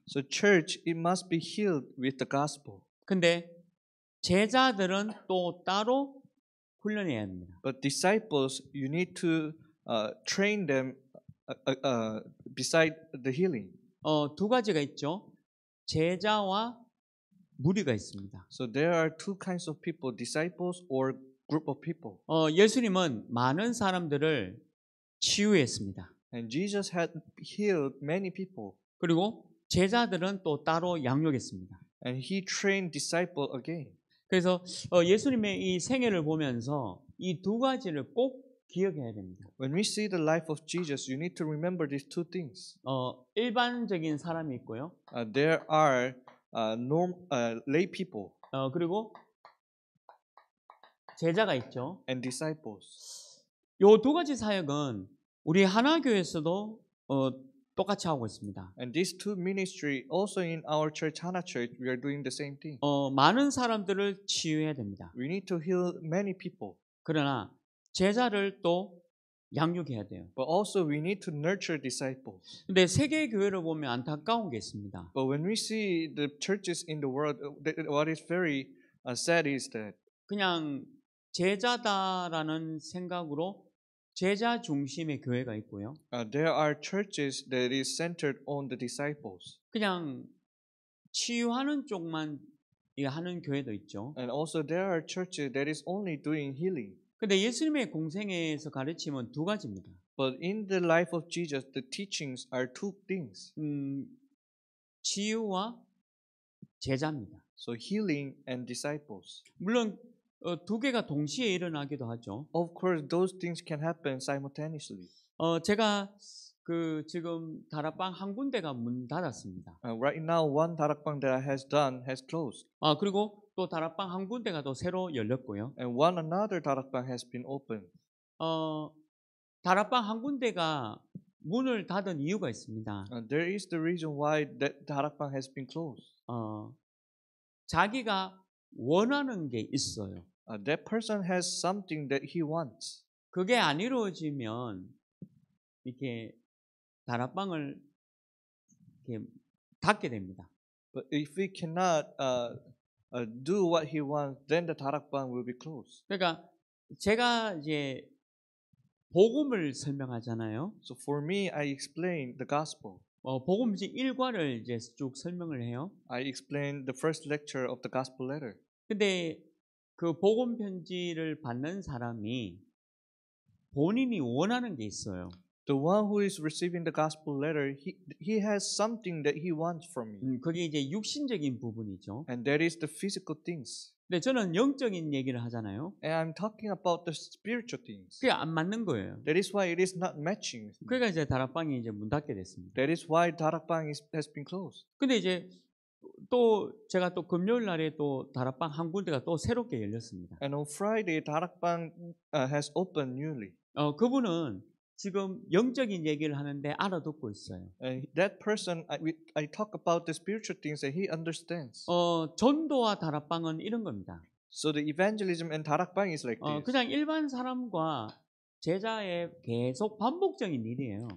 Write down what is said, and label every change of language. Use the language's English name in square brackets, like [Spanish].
[English] So church, it must be healed with the gospel. [Korean] 근데 제자들은 또 따로 훈련해야 합니다. [English] But disciples, you need to train them beside the healing. [Korean] 두 가지가 있죠. 제자와 무리가 있습니다. [English] So there are two kinds of people, disciples or group of people. [Korean] 예수님은 많은 사람들을 치유했습니다. [English] And Jesus had healed many people. [Korean] 그리고 제자들은 또 따로 양육했습니다. [English] And he trained disciple again. [Korean] 그래서 예수님의 이 생애를 보면서 이 두 가지를 꼭 기억해야 됩니다. [English] When we see the life of Jesus, you need to remember these two things. [Korean] 일반적인 사람이 있고요. [English] There are lay people [Korean] 그리고 제자가 있죠. [English] and disciples. [Korean] 요 두 가지 사역은 우리 하나교회에서도 똑같이 하고 있습니다. [English] And these two ministry also in our church, Hana Church, we are doing the same thing. [Korean] 많은 사람들을 치유해야 됩니다. [English] We need to heal many people. [Korean] 그러나 제자를 또 양육해야 돼요. [English] But also we need to nurture disciples. [Korean] 근데 세계 교회를 보면 안타까운 게 있습니다. [English] But when we see the churches in the world, what is very sad is that [Korean] 그냥 제자다라는 생각으로 제자 중심의 교회가 있고요. [English] there are churches that is centered on the disciples. [Korean] 그냥 치유하는 쪽만 하는 교회도 있죠. [English] And also there are churches that is only doing healing. [Korean] 근데 예수님의 공생애에서 가르침은 두 가지입니다. [English] But in the life of Jesus, the teachings are two things. [Korean] 치유와 제자입니다. [English] So healing and disciples. [Korean] 물론 두 개가 동시에 일어나기도 하죠. [English] Of course, those things can happen simultaneously. [Korean] 제가 지금 다락방 한 군데가 문 닫았습니다. [English] Right now, one darakbang that I has done has closed. [Korean] 그리고 또 다락방 한 군데가 또 새로 열렸고요. [English] And another darakbang has been opened. [Korean] 다락방 한 군데가 문을 닫은 이유가 있습니다. [English] There is the reason why that darakbang has been closed. [Korean] 자기가 원하는 게 있어요. [English] That person has something that he wants. [Korean] 그게 안 이루어지면 이렇게 다락방을 이렇게 닫게 됩니다. [English] But if we cannot do what he wants, then the darakbang will be closed. [Korean] 그러니까 제가 이제 복음을 설명하잖아요. [English] So for me, I explain the gospel. [Korean] 복음지 1과를 이제 쭉 설명을 해요. [English] I explain the first lecture of the gospel letter. [Korean] 근데 그 복음 편지를 받는 사람이 본인이 원하는 게 있어요. [English] The one who is receiving the gospel letter, he has something that he wants from me. [Korean] 그게 이제 육신적인 부분이죠. [English] And that is the physical things. [Korean] 근데 저는 영적인 얘기를 하잖아요. [English] And I'm talking about the spiritual things. [Korean] 그게 안 맞는 거예요. [English] That is why it is not matching. [Korean] 그러니까 이제 다락방이 이제 문 닫게 됐습니다. [English] That is why darakbang has been closed. [Korean] 근데 이제 또 제가 또 금요일 날에 또 다락방 한 군데가 또 새롭게 열렸습니다. [English] And on Friday, darakbang has opened newly. [Korean] 그분은 지금 영적인 얘기를 하는데 알아듣고 있어요. [English] And that person, I talk about the spiritual things that he understands. [Korean] 전도와 다락방은 이런 겁니다. [English] So the evangelism and darakbang is like this. [Korean] 그냥 일반 사람과 제자의 계속 반복적인 일이에요.